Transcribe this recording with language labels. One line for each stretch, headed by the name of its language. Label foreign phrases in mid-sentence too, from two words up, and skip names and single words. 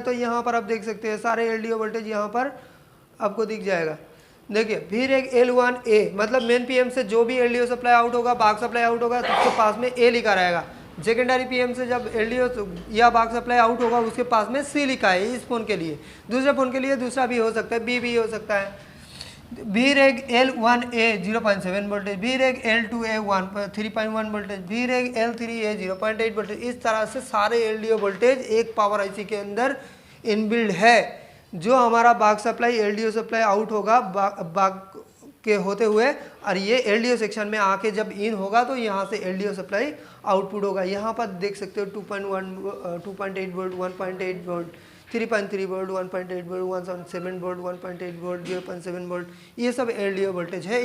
Hindi: तो यहाँ पर आप देख सकते हैं सारे
English: LDO voltage
Hindi: यहाँ पर आपको दिख जाएगा। देखिए V-Reg L1A मतलब
English: main PM
Hindi: से जो भी
English: LDO supply out
Hindi: होगा,
English: buck supply out
Hindi: होगा, तो उसके पास में A लिखा रहेगा।
English: secondary PM
Hindi: से जब LDO या
English: buck supply out
Hindi: होगा उसके पास में C लिखा है इस फ़ोन के लिए। दूसरे फ़ोन के लिए दूसरा भी हो सकता है, B भी हो सकता है।
English: V-Reg L1A 0.7 voltage, V-Reg L2A 3.1 voltage, V-Reg L3A 0.8 voltage.
Hindi: इस तरह से सारे
English: LDO voltage
Hindi: एक
English: power IC
Hindi: के अंदर इनबिल्ड है। जो हमारा
English: buck supply LDO supply out
Hindi: होगा बाक के होते हुए, और ये
English: LDO section
Hindi: में आके जब इन होगा तो यहाँ से
English: LDO supply output
Hindi: होगा। यहाँ पर देख सकते हो 2.8 वोल्ट, 1.8 वोल्ट, 3.3 वोल्ट, 1.8 वोल्ट, 1.7 वोल्ट, 1.8 वोल्ट, 0.7 वोल्ट, ये सब
English: LDO voltage
Hindi: है।